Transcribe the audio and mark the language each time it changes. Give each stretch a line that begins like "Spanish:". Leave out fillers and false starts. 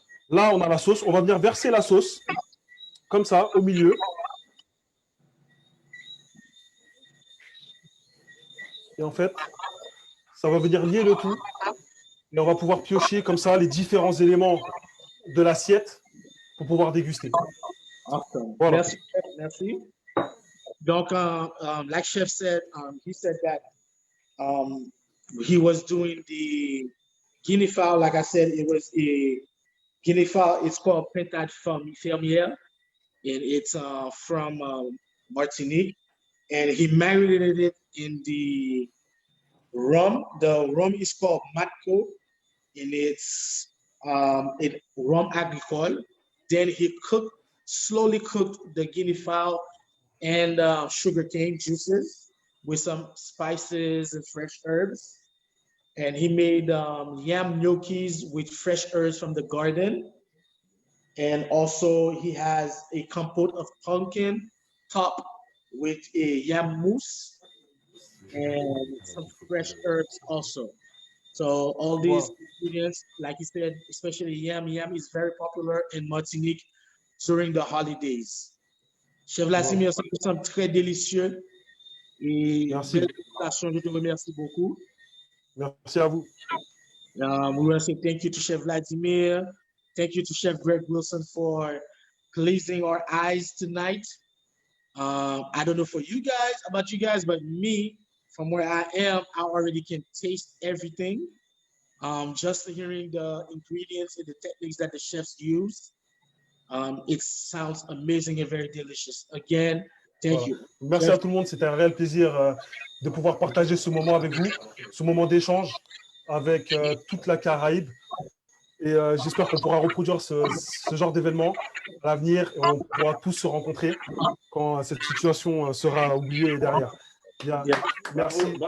French: Là, on a la sauce. On va venir verser la sauce, comme ça, au milieu. Et en fait, ça va venir lier le tout. Et on va pouvoir piocher comme ça les différents éléments de l'assiette pour pouvoir déguster.
English: Awesome.
French: Voilà. Merci.
English: Donc, like Chef said, he said that he was doing the guinea fowl. Like I said, it was a guinea fowl. It's called Pintade Fermière, and it's from Martinique. And he marinated it in the rum. The rum is called Matco, and it's rum agricole. Then he slowly cooked the guinea fowl and sugarcane juices with some spices and fresh herbs. And he made yam gnocchis with fresh herbs from the garden. And also he has a compote of pumpkin top with a yam mousse and some fresh herbs also. So all these ingredients, like he said, especially yam is very popular in Martinique during the holidays.
French: Chef Vladimir, ça me semble très délicieux. Et merci. Je te remercie beaucoup. Merci à vous.
English: We want to say thank you to Chef Vladimir. Thank you to Chef Greg Wilson for pleasing our eyes tonight. I don't know for you guys, about you guys, but me, from where I am, I already can taste everything. Just hearing the ingredients and the techniques that the chefs use, it sounds amazing and very delicious. Again, thank you.
French: Merci à tout le monde, c'était un réel plaisir de pouvoir partager ce moment avec vous, ce moment d'échange avec toute la Caraïbe. Et j'espère qu'on pourra reproduire ce genre d'événement à l'avenir et on pourra tous se rencontrer quand cette situation sera oubliée derrière. Bien. Merci.